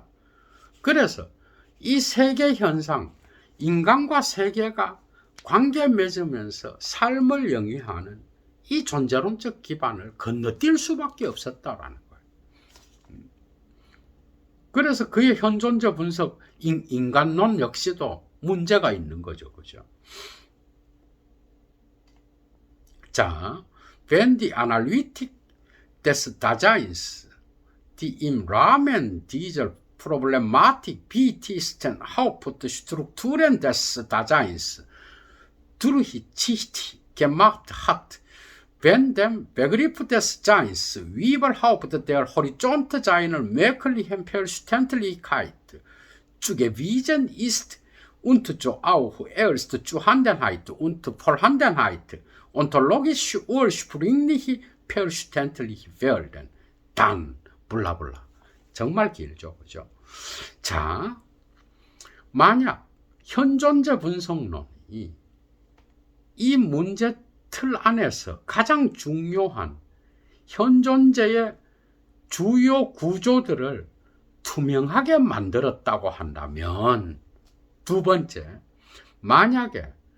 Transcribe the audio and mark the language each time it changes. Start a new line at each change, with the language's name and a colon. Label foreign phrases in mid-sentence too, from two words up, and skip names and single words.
Korean: 그래서 이 세계 현상, 인간과 세계가 관계 맺으면서 삶을 영위하는 이 존재론적 기반을 건너뛸 수밖에 없었다라는 거예요. 그래서 그의 현존재 분석, 인간론 역시도 문제가 있는 거죠, 그죠? 자,
German: wenn die Analytik des Daseins, die im Rahmen dieser Problematik wichtigsten Hauptstrukturen des Daseins durchsichtig gemacht hat, wenn dem Begriff des Seins überhaupt der Horizontseiner möglichen Selbstverständlichkeit zugewiesen ist und so auch erst Zuhandenheit und Vorhandenheit ontologisch ursprünglich verständlich werden.
Korean: dann 블라블라. 정말 길죠, 그죠? 자, 만약 현존재 분석론이 이 문제 틀 안에서 가장 중요한 현존재의 주요 구조들을 투명하게 만들었다고 한다면, 두 번째, 만약에